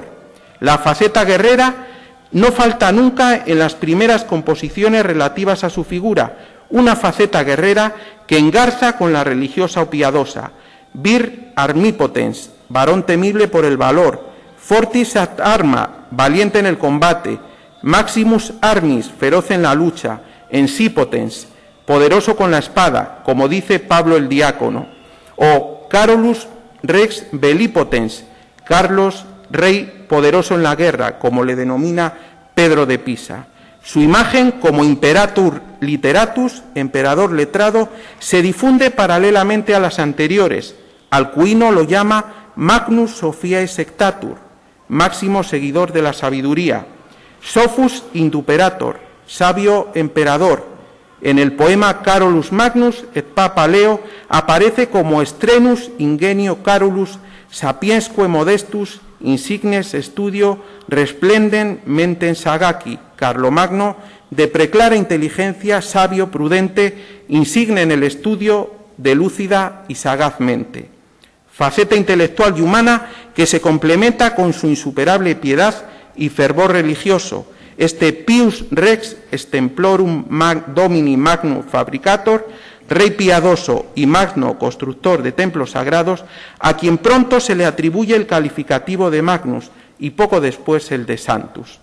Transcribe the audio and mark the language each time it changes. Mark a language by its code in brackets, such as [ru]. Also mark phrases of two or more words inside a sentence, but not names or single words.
[es] La faceta guerrera no falta nunca en las primeras composiciones relativas a su figura, una faceta guerrera que engarza con la religiosa o piadosa. [la] Vir armipotens, [es] varón temible por el valor, [la] fortis ad arma, [es] valiente en el combate, [la] maximus armis, [es] feroz en la lucha, ensipotens, poderoso con la espada, como dice Pablo el diácono, o Carolus [la] rex bellipotens, [es] Carlos, rey poderoso en la guerra, como le denomina Pedro de Pisa. Su imagen como [la] imperator literatus, [es] emperador letrado, se difunde paralelamente a las anteriores. Alcuino lo llama [la] Magnus Sophiae Sectatur, [es] máximo seguidor de la sabiduría, [la] Sophus Induperator, [es] sabio emperador. En el poema Carolus Magnus et Papa Leo aparece como [la] Strenus ingenio Carolus sapiensque modestus insignes studio resplenden mentem sagaci. [es] Carlomagno, de preclara inteligencia, sabio, prudente, insigne en el estudio, de lúcida y sagaz mente. Faceta intelectual y humana que se complementa con su insuperable piedad y fervor religioso. [la] Este Pius Rex Stemplorum Domini Magnum Fabricator, [es] rey piadoso y magno constructor de templos sagrados, a quien pronto se le atribuye el calificativo de Magnus y poco después el de Santus.